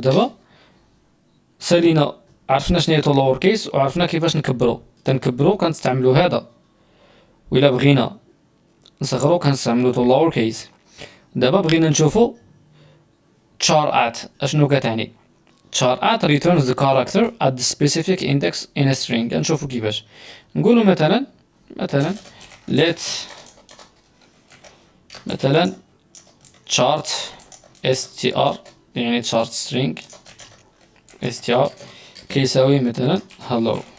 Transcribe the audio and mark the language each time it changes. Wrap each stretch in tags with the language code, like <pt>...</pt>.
<ar>دابا سالينا عرفنا شنو هي لور كيس وعرفنا كيفاش تنكبرو كنستعملو هذا، وإلا بغينا نصغرو كنستعملو لور كيس. دابا بغينا نشوفو char at اشنو كتعني.</ar> <en>char at returns the character at the specific index in a string.</en> <ar>نشوفو كيفاش نقولو مثلا let chart str يعني chart string str كيساوي مثلا hello.</ar>